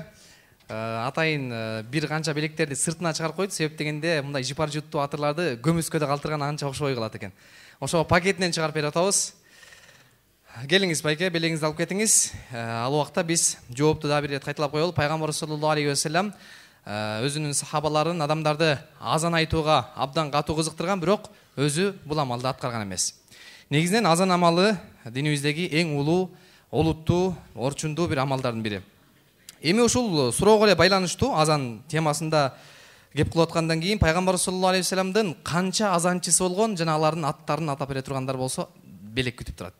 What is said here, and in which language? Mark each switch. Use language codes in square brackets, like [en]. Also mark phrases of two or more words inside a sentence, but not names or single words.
[ky] Атайын бир канча белектерди сыртына чыгарып койду. Себеп дегенде мындай жыпар жуттуу атырларды көмүскөдө калтырган анча окшобой калат экен. Ошого пакетинен чыгарып берип атабыз. Келиңиз байке, белеңизди алып кетиңиз. Ал убакта биз жоопту дагы бир рет кайталап коелу. Пайгамбар [ar] صلى الله عليه وسلم [ky] өзүнүн сахабаларын, адамдарды азан айтууга абдан катуу кызыктырган, бирок өзү бул амалды аткарган эмес. Негизинен азан амалы динибиздеги эң улуу, олуттуу, орчундуу бир амалдардын бири. Эми ушул суроого эле байланыштуу азан темасында кеп кылып аткандан кийин Пайгамбар [ar] صلى الله عليه وسلم [ky] канча азанчысы болгон жана алардын аттарын атап бере тургандар болсо белек күтүп турат.